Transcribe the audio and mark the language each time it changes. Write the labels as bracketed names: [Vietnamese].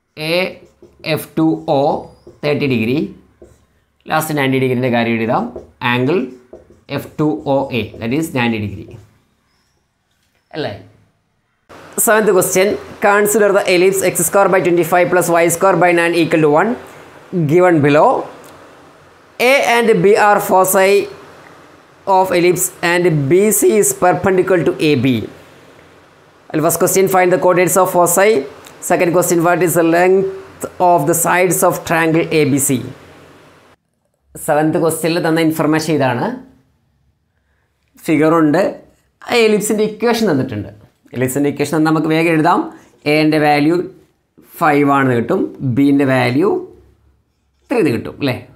[Malayalam] AF2O 30 degree, last 90 ഡിഗ്രീൻ്റെ കാര്യം എഴുതാം. Angle F2OA that is 90 degree അല്ലേ. [English] 7th question, consider the ellipse x square by 25 plus y square by 9 equal to 1 given below. A and B are foci of ellipse and BC is perpendicular to AB. First question, find the coordinates of foci. Second question, what is the length of the sides of triangle ABC? [Malayalam] 7th question തന്ന information ഇതാണ്. ഫിഗറുണ്ട്, എലിപ്സിൻ്റെ equation തന്നിട്ടുണ്ട്. എലിപ്സിൻ്റെ equation നമുക്ക് വേഗം എഴുതാം. എൻ്റെ value 5 ആണെന്ന് കിട്ടും, ബിൻ്റെ value 3 കിട്ടും അല്ലേ.